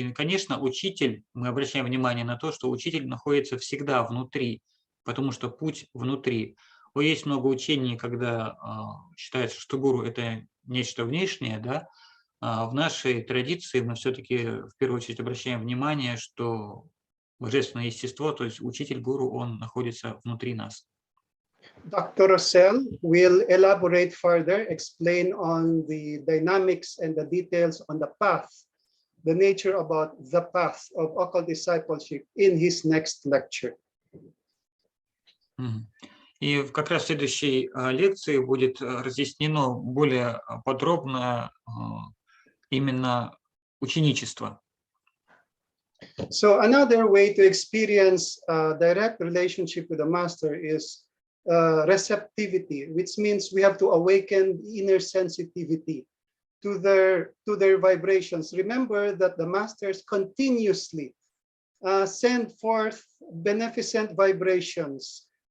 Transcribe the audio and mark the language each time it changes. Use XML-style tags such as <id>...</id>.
<ru>И, конечно, учитель, мы обращаем внимание на то, что учитель находится всегда внутри, потому что путь внутри. Есть много учений, когда считается, что гуру – это нечто внешнее, да. В нашей традиции мы все-таки в первую очередь обращаем внимание, что божественное естество, то есть учитель, гуру, он находится внутри нас.</ru> <en>Dr. Russell will elaborate further, explain on the dynamics and the details on the path, the nature about the path of occult discipleship in his next lecture.</en> <ru>И как раз в следующей лекции будет разъяснено более подробно именно ученичество.</ru> <en>So another way to experience a direct relationship with the master is receptivity, which means we have to awaken inner sensitivity to their vibrations. Remember that the masters continuously send forth beneficent vibrations.</en>